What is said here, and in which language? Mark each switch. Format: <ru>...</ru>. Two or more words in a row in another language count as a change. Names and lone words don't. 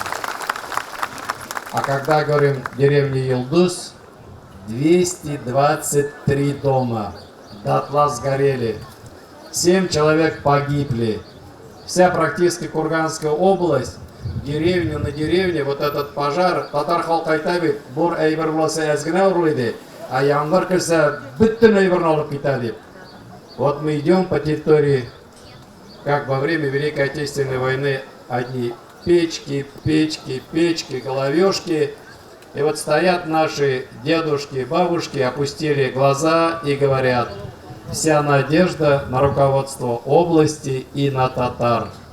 <ru>А когда говорим деревня Йылдыз, 223 дома дотла сгорели. 7 человек погибли. Вся практически Курганская область, деревня на деревне, вот этот пожар,</ru> <tt>татар халкы айта бит, бур әйбер булса әзгенә урлый, а яңгыр килсә бөтен әйберне алып китә дип.</tt> <ru>Вот мы идем по территории, как во время Великой Отечественной войны, одни печки, головешки. И вот стоят наши дедушки, бабушки, опустили глаза и говорят: вся надежда на руководство области и на татар.</ru>